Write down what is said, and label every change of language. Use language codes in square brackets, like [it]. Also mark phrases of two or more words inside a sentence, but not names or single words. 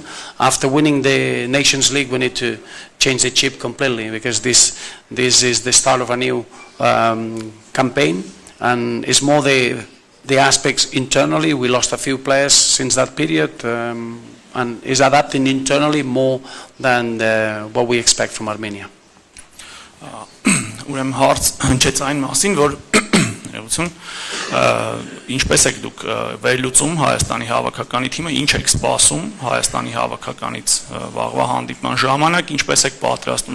[en] After winning the Nations League, we need to change the chip completely, because this is the start of a new campaign, and it's more the aspects internally. We lost a few players since that period, and is adapting internally more than what we expect from Armenia. [hy] Ուրեմն հարց հնչեց այն մասին, որ ինչպես եք դուք վերլուծում Հայաստանի հավաքականի թիմը, ինչ եք սպասում Հայաստանի հավաքականից վաղվա հանդիպման ժամանակ, ինչպես եք պատրաստում